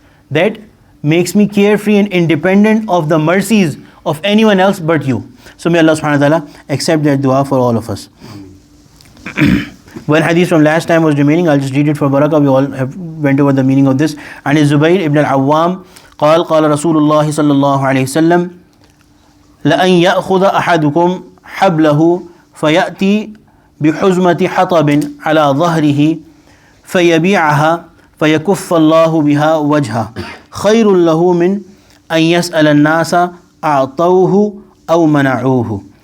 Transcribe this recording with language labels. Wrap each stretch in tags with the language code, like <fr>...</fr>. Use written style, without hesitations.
<en>That makes me carefree and independent of the mercies of anyone else but you. So may Allah subhanahu wa ta'ala accept that dua for all of us. One hadith from last time was remaining. I'll just read it for barakah. We all have went over the meaning of this.</en> <ar>And Zubayr ibn al-Awwam قال رسول الله صلى الله عليه وسلم لأن يأخذ أحدكم حبله فيأتي بحزمة حطب على ظهره فيبيعها فيكف الله بها وجهه خير له من أن يسأل الناس أعطوه أو منعوه.</ar>